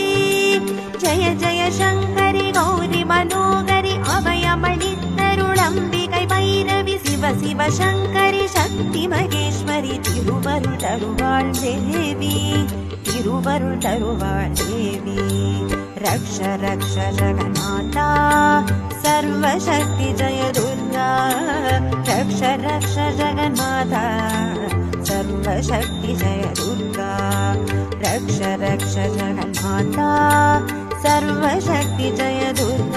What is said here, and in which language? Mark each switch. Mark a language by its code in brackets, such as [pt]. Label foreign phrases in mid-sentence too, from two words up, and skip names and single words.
[ta] ஜெய ஜெய சங்கரி கௌரி மனோகரி அபயமளித்தருளம்பிகை பைரவி சிவ சிவ சங்கரி சக்தி மகேஸ்வரி. திருவருள் தருவாள் தேவி திருவருள் தருவாள் தேவி. [sa] रक्ष रक्ष जगन्माता सर्वशक्ति जय दुर्गा. रक्ष रक्ष जगन्माता सर्वशक्ति जय दुर्गा. रक्ष रक्ष जगन्माता सर्वशक्ति जय दुर्गा.